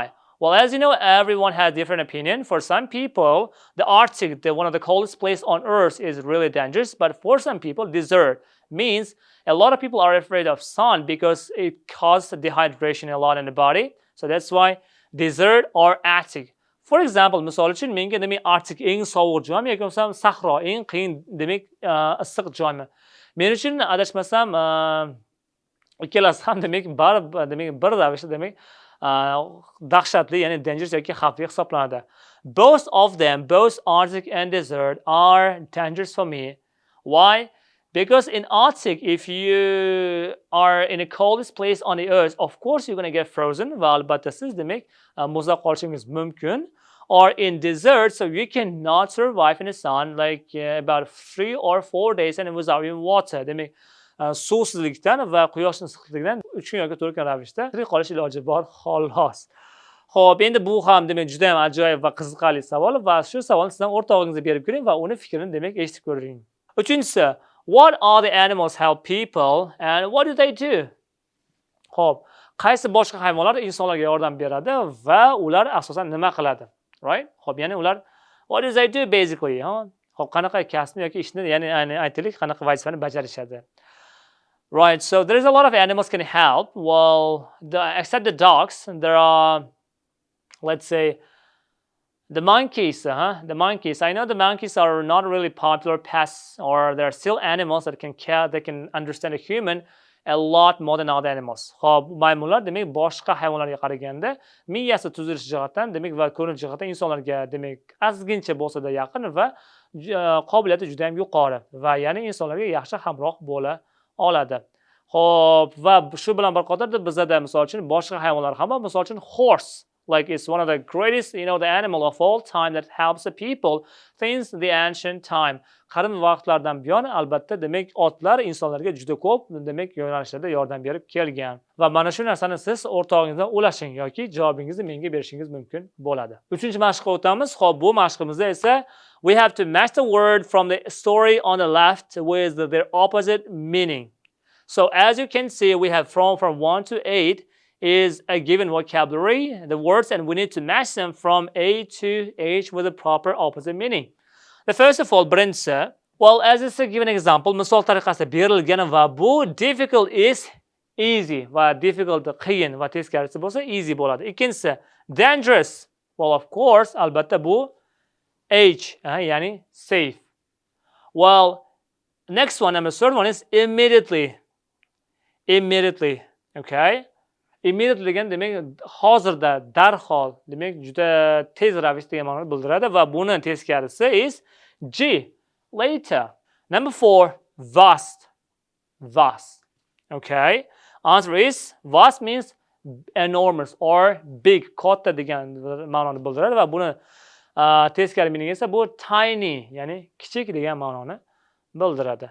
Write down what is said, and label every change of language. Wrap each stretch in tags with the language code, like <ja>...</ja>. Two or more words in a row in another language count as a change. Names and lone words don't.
<en>Well, as you know, everyone has different opinion. For some people, the Arctic, one of the coldest place on earth, is really dangerous. But for some people, desert means a lot of people are afraid of sun because it causes dehydration a lot in the body. So that's why desert or Arctic. For example,</en> <uz>misol uchun menga demak Arctic eng sovuq joymi yoki bo'lmasa sahro eng qiyin demak issiq joymi? Men uchun adashmasam ikkalasi ham demak bir ravishda demak dahshatli, ya'ni dangerous yoki xavfli hisoblanadi.</uz> <en>Both of them, both Arctic and desert, are dangerous for me. Why? Because in Arctic, if you are in the coldest place on the earth, of course you're going to get frozen.</en> <uz>Va albatta siz demak muzlab qolishingiz mumkin.</uz> <en>Or in desert, so you cannot survive in the sun about 3 or 4 days and without even water.</en> <uz>Demak, suvsizlikdan va quyosh issiqligidan 3 kun yoki 4 kun ravishda tirik qolish iloji bor, xolos. Xo'p, endi bu ham demak juda ham ajoyib va qiziqarli savol va shu savolni sizdan o'rtog'ingizga berib ko'ring va uni fikrini demak eshitib ko'ring.</uz> <en>3-si, what are the animals help people and what do they do?</en> <uz>Xo'p, qaysi boshqa hayvonlar insonlarga yordam beradi va ular asosan nima qiladi?</uz> <en>Right?</en> <uz>Xo'p, ya'ni ular</uz> <en>what do they do basically?</en> <uz>Xo'p, qanaqa kasbni yoki ishni, ya'ni aytaylik, qanaqa vazifani bajarishadi?</uz> <en>Right, so there is a lot of animals can help. Well, except the dogs, there are, let's say, the monkeys. The monkeys. I know the monkeys are not really popular pests, or there are still animals that can understand a human a lot more than other animals.</en> <uz>Xo'p, maymunlar demak boshqa hayvonlarga qaraganda miyasi tuzilish jihatdan demak va ko'rinish jihatdan insonlarga demak ozgincha bo'lsa-da yaqin va qobiliyati juda ham yuqori va ya'ni insonlarga yaxshi hamroh bo'la oladi. Xo'p, va shu bilan bir qatorda bizda misol uchun boshqa hayvonlar ham bor. Misol uchun</uz> <en>horse, it's one of the greatest, the animal of all time that helps the people since the ancient time.</en> <uz>Qadim vaqtlardan buyon albatta demak otlar insonlarga juda ko'p demak yo'nalishlarda yordam berib kelgan. Va mana shu narsani siz o'rtog'ingizdan ulashing yoki javobingizni menga berishingiz mumkin bo'ladi. 3-mashqqa o'tamiz. Xo'p, bu mashqimizda esa</uz> <en>we have to match the word from the story on the left with their opposite meaning. So as you can see, we have from 1 to 8 is a given vocabulary, the words, and we need to match them from A to H with a proper opposite meaning. The first of all, birinchisi, well, as it's a given example,</en> <uz>misol tariqasida berilgan va bu</uz> <en>difficult is easy</en> <uz>va difficult qiyin va teskarisi bo'lsa easy bo'ladi. Ikkinchisi,</uz> <en>dangerous. Well, of course,</en> <uz>albatta bu H, ya'ni safe.</uz> <en>Well, next one, number 3rd one is immediately. Immediately, okay?</en> <uz>Immediately degan demak hozirda, darhol, demak juda tez ravishda degan ma'noni bildiradi va buni teskarisi</uz> <en>is G, later. Number 4, vast. Vast. Okay? Answer is vast means enormous or big,</en> <uz>katta degan ma'noni bildiradi va buni teskari meaning esa bu tiny, ya'ni kichik degan ma'noni bildiradi.</uz>